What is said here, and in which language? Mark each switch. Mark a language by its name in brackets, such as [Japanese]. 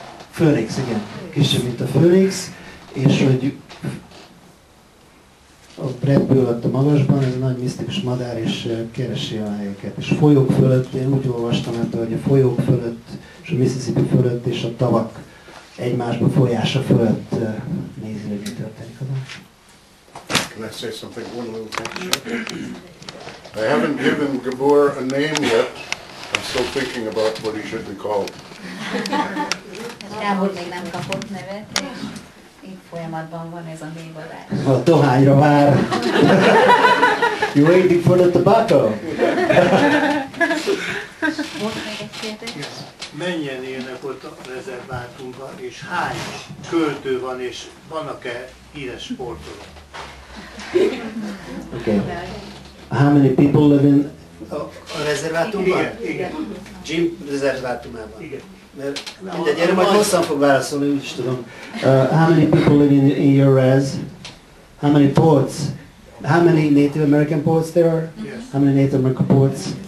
[Hungarian] Főnix, igen, kisebb, mint a főnix, és hogy a repül ott a magasban, ez a nagy misztikus madár, és keresi a helyeket. És folyók fölött, én úgy olvastam ebben, hogy a folyók fölött, és a Mississippi fölött, és a tavak egymásba folyása fölött nézi, hogy mi történik oda. [English] Can I say something? One little thing. I haven't given Gábor a name yet. I'm still thinking about what he should be called. [Hungarian] Gábor még nem kapott nevet, és így folyamatban van ez a névadás. A dohányra vár. [English] You waiting for the tobacco? [Hungarian] Volt még egy kérdés? Mennyien élnek ott a rezervátumban, és hány költő van, és vannak-e híres sportolók? [English] Okay. How many people live in a rezervátumban? [Hungarian] Igen. Jim rezervátumában. Igen. Mert mindegy, erre majd hosszan fog válaszolni, úgyis tudom. [English] How many people live in your res? How many poets? How many Native American poets there are? Yes. How many Native American poets?